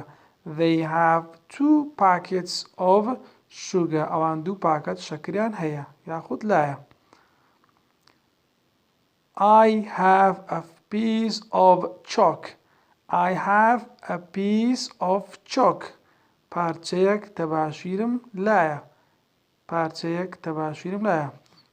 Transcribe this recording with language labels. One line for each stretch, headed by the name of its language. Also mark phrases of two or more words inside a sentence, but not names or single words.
English: They have 2 packets of sugar.
Central Kurdish: ئەوان 2 پاکەت شەکریان هەیە یاخود لایە.
English: I have a piece of chalk. I have a piece of chalk.
Central Kurdish: پارچەیەک تەباشیرم لایە. پارچەیەک تەباشیرم لایە.